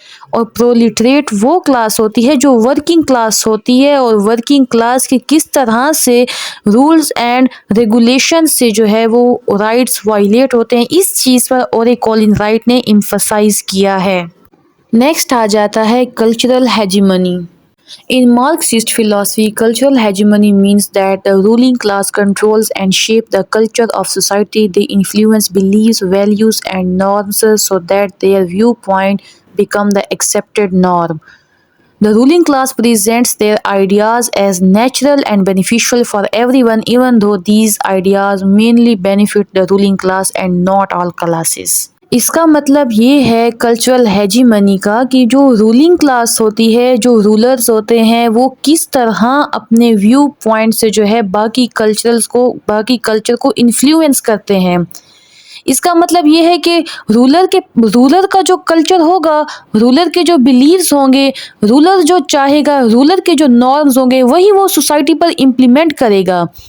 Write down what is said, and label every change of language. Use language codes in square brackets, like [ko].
[ur] اور پرولٹریٹ وہ کلاس ہوتی ہے جو ورکنگ کلاس ہوتی ہے، اور ورکنگ کلاس کے کس طرح سے رولز اینڈ ریگولیشن سے جو ہے وہ رائٹس وائلیٹ ہوتے ہیں، اس چیز پر ایرک کولن رائٹ نے ایمفسائز کیا ہے۔ نیکسٹ آ جاتا ہے cultural ہیجیمنی۔ [en] In Marxist philosophy, cultural hegemony means that the ruling class controls and shapes the culture of society. They influence beliefs, values, and norms so that their viewpoint become the accepted norm. The ruling class presents their ideas as natural and beneficial for everyone, even though these ideas mainly benefit the ruling class and not all classes. [ur] اس کا مطلب یہ ہے cultural ہیجیمنی کا کہ جو ruling class ہوتی ہے، جو رولرز ہوتے ہیں، وہ کس طرح اپنے ویو پوائنٹ سے جو ہے باقی کلچر کو انفلوئنس کرتے ہیں۔ اس کا مطلب یہ ہے کہ رولر کا جو کلچر ہوگا، رولر کے جو بیلیفز ہوں گے، رولر جو چاہے گا، رولر کے جو نارمز ہوں گے، وہی وہ سوسائٹی پر امپلیمنٹ کرے گا۔